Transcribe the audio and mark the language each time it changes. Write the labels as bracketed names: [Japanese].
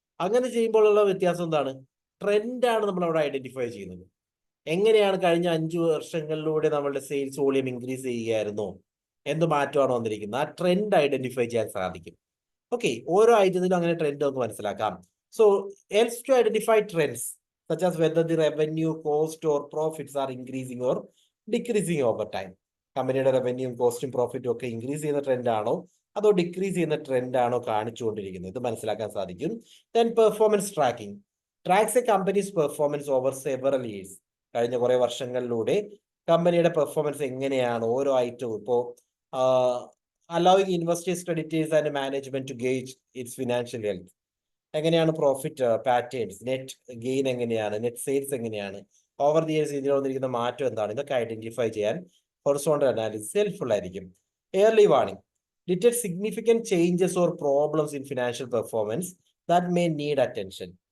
[Malayalam] അങ്ങനെ ചെയ്യുമ്പോഴുള്ള വ്യത്യാസം എന്താണ്? ട്രെൻഡാണ് നമ്മൾ അവിടെ ഐഡന്റിഫൈ ചെയ്യുന്നത്. എങ്ങനെയാണ് കഴിഞ്ഞ 5 വർഷങ്ങളിലൂടെ നമ്മളുടെ സെയിൽസ് വോളിയം ഇൻക്രീസ് ചെയ്യുകയായിരുന്നോ, എന്ത് മാറ്റമാണ് വന്നിരിക്കുന്നത്, ആ ട്രെൻഡ് ഐഡന്റിഫൈ ചെയ്യാൻ സാധിക്കും. ഓക്കെ, ഓരോ ഐറ്റത്തിലും അങ്ങനെ ട്രെൻഡ് നമുക്ക് മനസ്സിലാക്കാം. [English] So helps to identify trends such as whether the revenue, cost or profits are increasing or decreasing over time. [Malayalam] കമ്പനിയുടെ റവന്യൂയും കോസ്റ്റും പ്രോഫിറ്റും ഒക്കെ ഇൻക്രീസ് ചെയ്യുന്ന ട്രെൻഡ് ആണോ അതോ ഡിക്രീസ് ചെയ്യുന്ന ട്രെൻഡ് ആണോ കാണിച്ചുകൊണ്ടിരിക്കുന്നത്, ഇത് മനസ്സിലാക്കാൻ സാധിക്കും. [English] Then performance tracking tracks a company's performance over several years. [Malayalam] കഴിഞ്ഞ കുറെ വർഷങ്ങളിലൂടെ കമ്പനിയുടെ പെർഫോമൻസ് എങ്ങനെയാണ് ഓരോ ഐറ്റവും. [English] ഇപ്പോൾ allowing investors, creditors and management to gauge its financial health. [Malayalam] എങ്ങനെയാണ് പ്രോഫിറ്റ് പാറ്റേൺസ്, നെറ്റ് ഗെയിൻ എങ്ങനെയാണ്, നെറ്റ് സെയിൽസ് എങ്ങനെയാണ്, ഓവർ ദി ഇയേഴ്സ് ഇതിൽ വന്നിരിക്കുന്ന മാറ്റം എന്താണ്, ഇതൊക്കെ ഐഡന്റിഫൈ ചെയ്യാൻ ഹൊറിസോണ്ടൽ അനാലിസിസ് ഹെൽപ്ഫുൾ ആയിരിക്കും. [English] Early warning detect significant changes or problems in financial performance that may need attention.